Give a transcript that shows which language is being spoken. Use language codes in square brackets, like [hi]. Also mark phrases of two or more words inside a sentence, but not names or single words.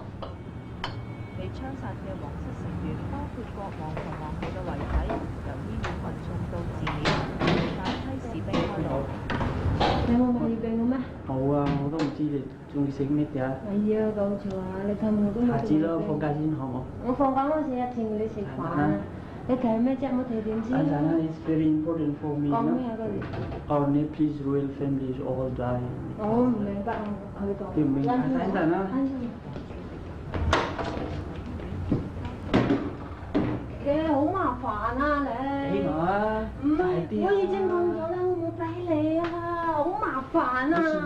[yue] 被槍殺嘅皇室成員包括國王同皇后嘅遺體，由醫院運送到寺廟，大批士兵開路。你冇買月餅嘅咩？冇啊，我都唔知你中意食咩嘅。哎呀，搞錯啊！你睇我都冇。下次咯，放假先好冇？我放假嗰時一定會你食飯啊！你睇咩啫？冇睇電視。 [en] Anjana is very important for me. [yue] 講咩啊？嗰啲。 [en] Our Nepalese royal family is all die. [yue] 我唔明白佢講。你唔明白？Anjana。嘅好麻煩啊你。俾我啊！唔係，我已經講咗啦，我冇俾你啊，好麻煩啊！